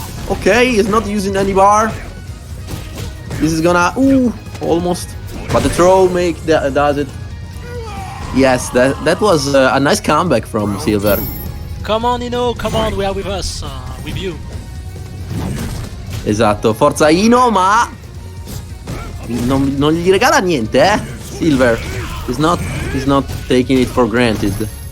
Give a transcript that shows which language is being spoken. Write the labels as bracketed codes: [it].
[en] Okay, he's not using any bar. This is gonna... Ooh, almost. But the throw does it. Yes, that was a nice comeback from Silver. Come on, Ino, come on, we are with us, with you. [it] Esatto, forza Ino, ma non gli regala niente, eh? [en] Silver. He's not taking it for granted.